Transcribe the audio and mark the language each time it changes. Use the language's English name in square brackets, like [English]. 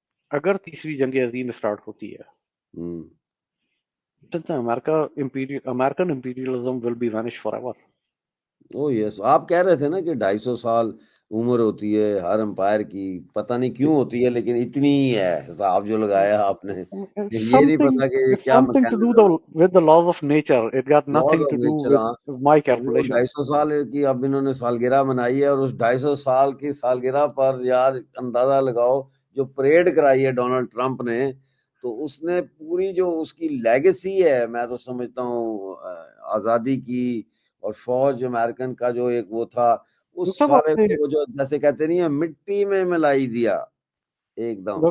[Urdu] اگر تیسری جنگ عظیم اسٹارٹ ہوتی ہے تو American imperialism [English] Will be vanish forever. [Urdu] او یس, آپ کہہ رہے تھے نا کہ 250 سال عمر ہوتی ہے ہر امپائر کی, پتہ نہیں کیوں ہوتی ہے لیکن اتنی ہی ہے حساب جو لگایا آپ نے. یہ نہیں پتا کہ یہ کیا [English] something to do with the laws of nature. It got nothing to do with my calculation. [Urdu] 250 سال کی اب انہوں نے سالگرہ منائی ہے, اور اس 250 سال کی سالگرہ پر یار اندازہ لگاؤ جو پریڈ کرائی ہے ڈونلڈ ٹرمپ نے, تو اس نے پوری جو اس کی لیگیسی ہے میں تو سمجھتا ہوں آزادی کی, اور فوج امریکن کا جو ایک وہ تھا اس سارے کو جو جیسے کہتے نہیں ہیں مٹی میں ملائی دیا ایک دم.